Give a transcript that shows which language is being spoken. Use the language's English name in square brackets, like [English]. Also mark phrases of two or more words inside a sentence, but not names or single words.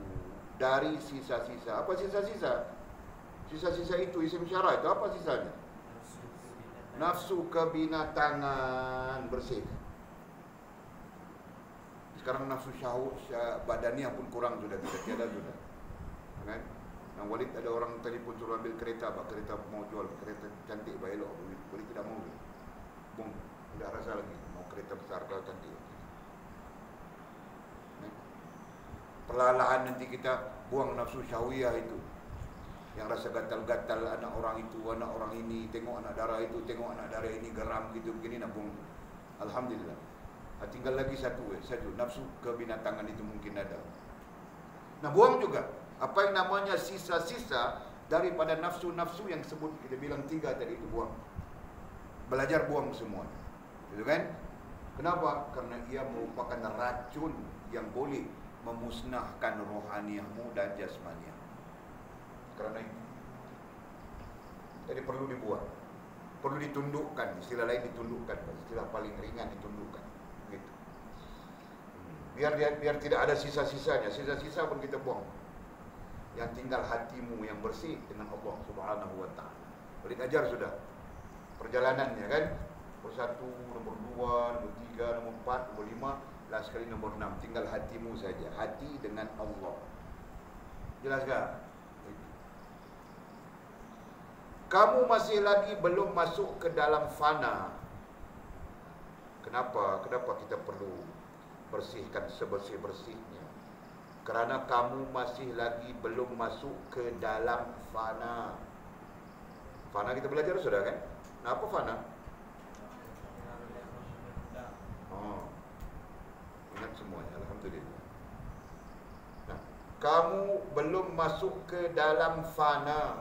[Malay] Dari sisa-sisa. Apa sisa-sisa? Sisa-sisa itu isim syarah itu apa sisanya? Nafsu kebinatangan, bersih. Sekarang nafsu syahwat badaniah pun kurang sudah, tidak tiada sudah. Kan? Nah, Walid ada orang telefon suruh ambil kereta, kereta mau jual, kereta cantik baik elok. Walid tidak mau. Bung, tidak rasa lagi mau kereta besar kalau cantik. Perlahan nanti kita buang nafsu syahwiyah itu. Yang rasa gatal-gatal anak orang itu, anak orang ini, tengok anak darah itu, tengok anak darah ini geram gitu begini, nak buang. Alhamdulillah. Tinggal lagi satu nafsu kebinatangan itu mungkin ada. Nah, buang juga apa yang namanya sisa-sisa daripada nafsu-nafsu yang sebut kita bilang 3 tadi itu buang. Belajar buang semua. Gitu kan? Kenapa? Karena ia merupakan racun yang boleh memusnahkan rohaniahmu dan jasmaniahmu. Karena itu. Jadi perlu dibuat. Perlu ditundukkan. Istilah lain ditundukkan. Istilah paling ringan ditundukkan. Gitu. Biar tidak ada sisa-sisanya. Sisa-sisa pun kita buang. Yang tinggal hatimu yang bersih dengan Allah [Arabic] سبحانه وتعالى. [Malay] Boleh ajar sudah perjalanannya kan. Nombor 1, nombor 2, nombor 3, nombor 4, nombor 5, last sekali nombor 6. Tinggal hatimu saja. Hati dengan Allah. Jelas tak? Kamu masih lagi belum masuk ke dalam fana. Kenapa kita perlu bersihkan sebersih-bersihnya? Kerana kamu masih lagi belum masuk ke dalam fana. Fana kita belajar sudah kan? Nah, apa fana? Oh, ingat semuanya, alhamdulillah. Nah, kamu belum masuk ke dalam fana.